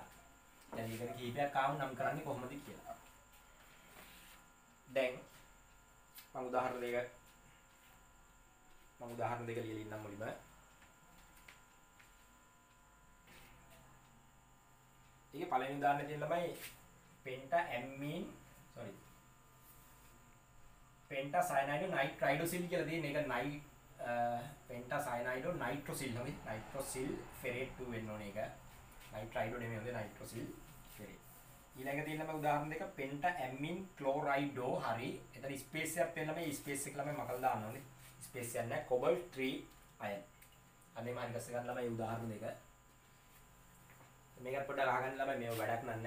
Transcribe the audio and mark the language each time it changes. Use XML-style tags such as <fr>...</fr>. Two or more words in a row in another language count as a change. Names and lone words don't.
<si>දැන් ලිගන කීපයක් ආවම නම් කරන්නේ කොහොමද කියලා. දැන් මම උදාහරණ දෙක ලියලා ඉන්නම් මුලින්ම. ඒකේ පළවෙනි උදාහරණය තියෙන ළමයි</si> <en>pentacyanide nitrosil</en> <si>කියලා තියෙන එක</si> <en>pentacyanide nitrosil</en> <si>නෙමෙයි</si> <en>nitrosil ferrate 2</en> <si>වෙන්න ඕනේ ඒක. nitride නෙමෙයි හොඳේ</si> <en>nitrosil ferrate.</en> <si>ඊළඟ තියෙන ළමයි උදාහරණ දෙක</si> <en>pentamine chloride</en> <si>හරි. එතන ස්පේස් එකක් තියෙන ළමයි ස්පේස් එක ළමයි මකලා දාන්න ඕනේ. ස්පේස් එකක් නැහැ</si> <en>cobalt 3 ion.</en> <si>අනේ මම ගස්ස ගන්න ළමයි උදාහරණ දෙක. මේකත් පොඩ්ඩක් අහගන්න ළමයි මේව වැඩක් නෑ.</si>